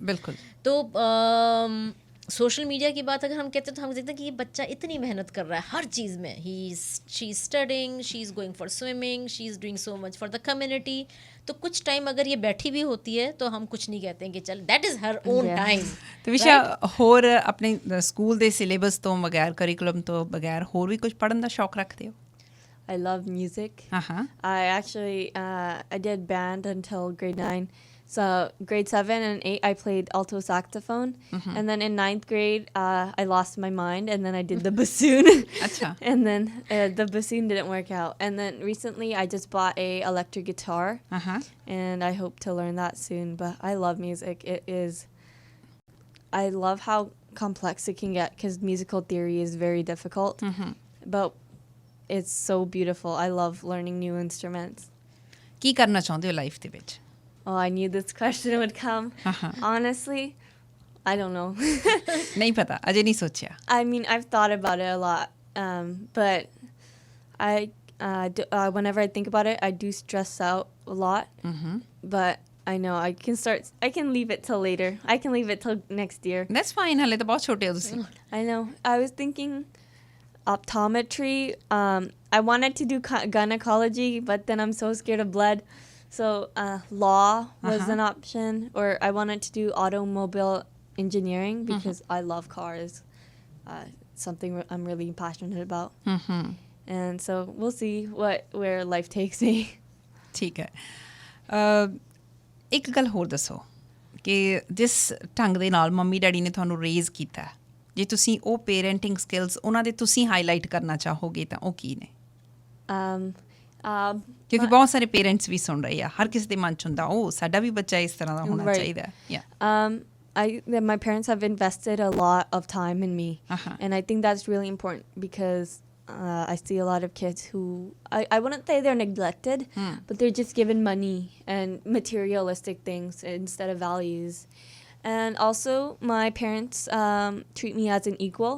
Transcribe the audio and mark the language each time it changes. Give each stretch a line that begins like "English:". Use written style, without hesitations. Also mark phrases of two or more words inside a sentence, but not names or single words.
Hindi: बिल्कुल तो
English: social media
Hindi: की बात अगर हम कहते हैं तो हम देखते हैं कि ये बच्चा इतनी मेहनत कर रहा है हर चीज़ में
English: she is studying she is going for swimming she is doing so much for the community
Hindi: तो कुछ टाइम अगर ये बैठी भी होती है तो हम कुछ नहीं कहते हैं कि चल
English: that is her own time
Punjabi: ਤਵਿਸ਼ਾ ਹੋਰ ਆਪਣੇ ਸਕੂਲ ਦੇ ਸਿਲੇਬਸ ਤੋਂ ਬਗੈਰ ਕਰਿਕੂਲਮ ਤੋਂ ਬਗੈਰ ਹੋਰ ਵੀ ਕੁਝ ਪੜ੍ਹਨ ਦਾ ਸ਼ੌਕ ਰੱਖਦੇ ਹੋ
English: I love music. I actually I did band until grade 9. So grade 7 and 8 I played alto saxophone, and then in 9th grade I lost my mind and then I did the bassoon. And then the bassoon didn't work out. And then recently I just bought a electric guitar, and I hope to learn that soon. But I love music. I love how complex it can get because musical theory is very difficult. But it's so beautiful. I love learning new instruments.
Punjabi: ਕੀ ਕਰਨਾ ਚਾਹੁੰਦੇ ਹੋ ਲਾਈਫ ਦੇ ਵਿੱਚ?
English: Oh, I knew this question would come. Honestly, I don't know.
Punjabi: ਨਹੀਂ ਪਤਾ, ਅਜੇ ਨਹੀਂ ਸੋਚਿਆ.
English: I mean, I've thought about it a lot, but whenever I think about it, I do stress out a lot. But I know I can leave it till later. I can leave it till next year. That's fine,
Punjabi: ਹਲੇ ਤਾਂ ਬਹੁਤ ਛੋਟੇ ਹੋ ਤੁਸੀਂ.
English: I know. I was thinking optometry. I wanted to do gynecology, but then I'm so scared of blood. So law was an option, or I wanted to do automobile engineering because I love cars. Something I'm really passionate about. And so we'll see where life takes me.
Punjabi: ਠੀਕ ਹੈ. ਇੱਕ ਗੱਲ ਹੋਰ ਦੱਸੋ ਕਿ ਜਿਸ ਢੰਗ ਦੇ ਨਾਲ ਮੰਮੀ ਡੈਡੀ ਨੇ ਤੁਹਾਨੂੰ ਰੇਜ਼ ਕੀਤਾ, ਜੇ ਤੁਸੀਂ ਉਹ
English: parenting skills
Punjabi: ਉਹਨਾਂ ਦੇ ਤੁਸੀਂ ਹਾਈਲਾਈਟ ਕਰਨਾ ਚਾਹੋਗੇ ਤਾਂ ਉਹ ਕੀ ਨੇ? ਕਿਉਂਕਿ ਬਹੁਤ ਸਾਰੇ ਪੇਰੈਂਟਸ ਵੀ ਸੁਣ ਰਹੇ ਆ, ਹਰ ਕਿਸੇ ਦੇ ਮਨ 'ਚ ਹੁੰਦਾ ਉਹ ਸਾਡਾ ਵੀ ਬੱਚਾ ਇਸ ਤਰ੍ਹਾਂ ਦਾ ਹੋਣਾ ਚਾਹੀਦਾ.
English: My parents have invested a lot of time in me, and I think that's really important because I see a lot of kids who I wouldn't say they're neglected, but they're just given money and materialistic things instead of values. And also my parents treat me as an equal.